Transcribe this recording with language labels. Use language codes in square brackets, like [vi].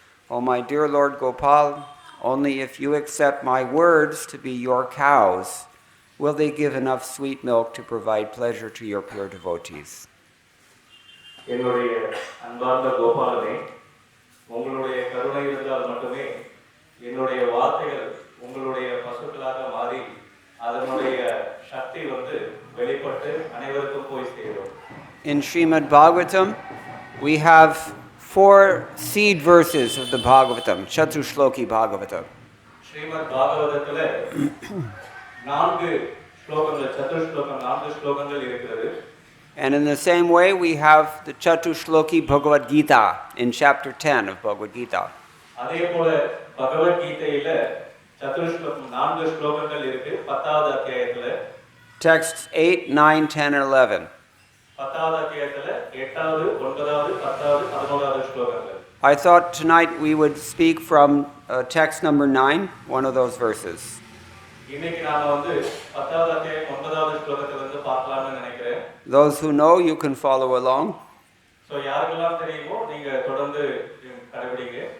[en] O my dear Lord Gopal, only if you accept my words to be your cows will they give enough sweet milk to provide pleasure to your pure devotees. [ta] என்னுடைய அன்பார்ந்த கோபாலனே, உங்களுடைய கருணை இருந்தால் மட்டுமே என்னுடைய வார்த்தைகள் உங்களுடைய பசுக்களாக மாறி அதனுடைய சக்தி வெளிப்பட்டு அனைவருக்கும் போய் சேரும். [en] In Srimad Bhagavatam, we have 4 seed verses of the Bhagavatam, Chatushloki Bhagavatam. [ta] Srimad Bhagavatatile 4 ஸ்லோகங்கள், சதுஷ்லோகம் 4 ஸ்லோகங்கள் இருக்கிறது. [en] And in the same way, we have the Chatushloki Bhagavad Gita in chapter 10 of Bhagavad Gita. [ta] அதே போல பகவத் கீதையில சதுஷ்லோகம் 4 ஸ்லோகங்கள் இருக்கு 10வது அத்தியாயத்துல. [en] Texts 8, 9, 10 and 11. [ta] 10வது அத்தியாயத்துல 8வது, 9வது, 10வது, 11வது ஸ்லோகங்கள். [en] I thought tonight we would speak from text number 9, one of those verses. [ta] இன்னைக்கு நாம 10வது அத்தியாயம் 9வது ஸ்லோகத்துல இருந்து பார்க்கலாம்னு நினைக்கிறேன். [en] Those who know, you can follow along. [ta] So யாருக்கெல்லாம் தெரியுமோ நீங்க தொடர்ந்து கடைபிடிங்க.